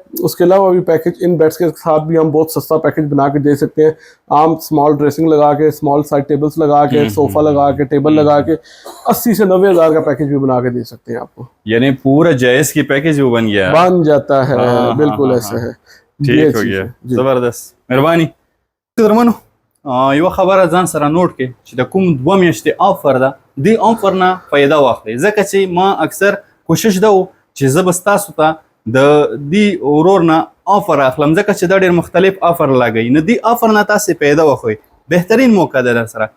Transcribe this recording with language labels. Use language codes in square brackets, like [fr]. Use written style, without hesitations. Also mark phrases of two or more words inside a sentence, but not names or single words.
[ur] اس کے علاوہ بھی پیکج ان بیڈز کے ساتھ بھی ہم بہت سستا پیکج بنا کے دے سکتے ہیں. आम [en] small dressing [ur] لگا کے, [en] small side tables [ur] لگا کے، صوفہ لگا کے، ٹیبل لگا کے 80 سے 90 ہزار کا پیکج بھی بنا کے دے سکتے ہیں آپ کو. یعنی پورا جائز کی پیکج وہ بن جاتا ہے۔ بالکل ایسا ہے. ٹھیک ہو گیا، زبردست، مہربانی. [ps] درمنو یو خبره ځان سره نوٹ کې چې د کوم 2 میاشتې آفر ده، دی آفر نه فایده واخلئ، ځکه چې ما اکثر کوشش ده چې زه به ستاسو ته د دی ورور نه آفر اخلم، ځکه چې دا ډېر مختلف آفر لګوي. نو دی آفر نه تاسې پیدا واخلئ، بهترین موقع ده در سره.